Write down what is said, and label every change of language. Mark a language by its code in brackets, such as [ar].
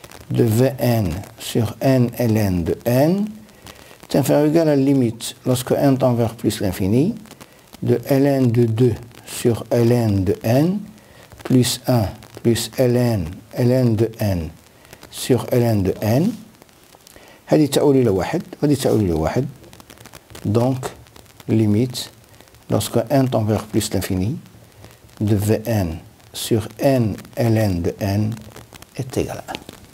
[fr] de Vn sur n ln de n est inférieur ou égal à la limite lorsque n tend vers plus l'infini de ln de 2 sur ln de n plus 1 plus ln de n sur ln de n. [ar] هذه تؤول إلى 1 وهذه تؤول إلى 1. [fr] Donc limite lorsque n tend vers plus l'infini de Vn sur n ln de n est égal à 1.